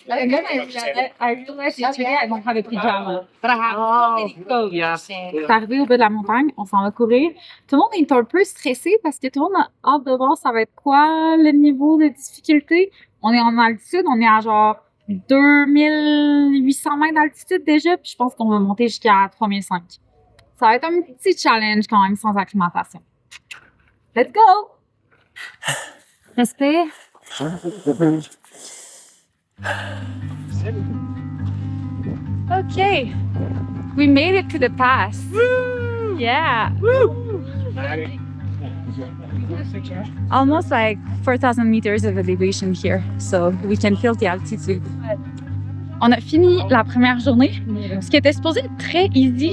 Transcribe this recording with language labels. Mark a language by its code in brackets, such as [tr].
[en] And then I realized yesterday I don't have a pajama, but I have so many clothes. Yeah. [fr] C'est arrivé au bas de la montagne, on s'en va courir. Tout le monde est un peu stressé parce que tout le monde a hâte de voir ça va être quoi le niveau de difficulté. On est en altitude, on est à genre 2800 mètres d'altitude déjà, puis je pense qu'on va monter jusqu'à 3005. Ça va être un petit challenge quand même sans acclimatation. [en] Let's go! Respect. Okay, we made it to the pass. Woo! Yeah. Woo! almost like 4,000 meters of elevation here, so we can feel the altitude. [fr] On a fini la première journée, ce qui était supposé être très easy.